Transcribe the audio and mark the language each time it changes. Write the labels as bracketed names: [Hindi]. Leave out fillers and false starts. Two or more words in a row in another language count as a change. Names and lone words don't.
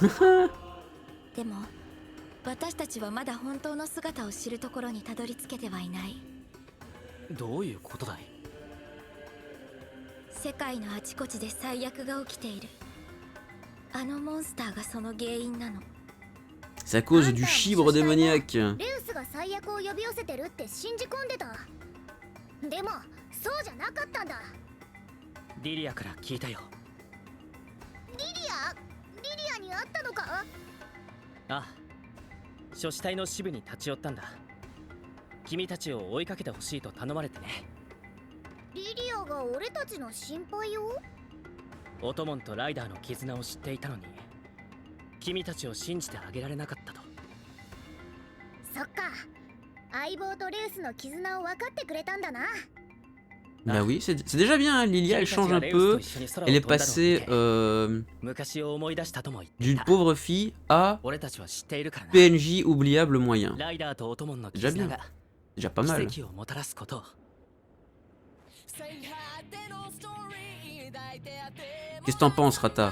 [Japanese] 私たちはまだ本当の姿を知るところにたどり着けてはいない。どういうことだい？世界のあちこちで最悪が起きている。あのモンスターがその原因なの。 [French] C'est à cause du chibre démoniaque. [Japanese] レウスが最悪を呼び寄せてるって信じ込んでた。でもそうじゃなかったんだ。リリアから聞いたよ。リリアに会ったのか？ああ。諸子隊の支部に立ち寄ったんだ。君たちを追いかけてほしいと頼まれてね。リリアが俺たちの心配を？オトモンとライダーの絆を知っていたのに、君たちを信じてあげられなかったと。そっか。相棒とレウスの絆を分かってくれたんだな。 [French] Bah oui, c'est déjà bien, hein. Lilia elle change un peu, elle est passée d'une pauvre fille à PNJ oubliable moyen. Déjà bien, déjà pas mal. Qu'est-ce que t'en penses, Rata?